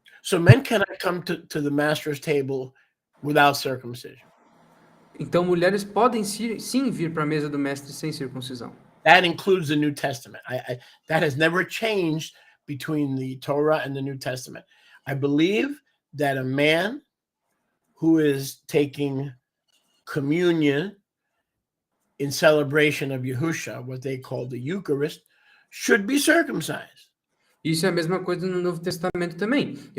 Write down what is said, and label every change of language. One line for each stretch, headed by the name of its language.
English: So men cannot come to the master's table without circumcision.
Portuguese: Então, mulheres podem sim vir para a mesa do mestre sem circuncisão.
English: That includes the New Testament. That has never changed between the Torah and the New Testament. I believe that a man who is taking communion in celebration of Yahusha, what they call the Eucharist, should be circumcised.
Portuguese: Isso é a mesma coisa no Novo Testamento também.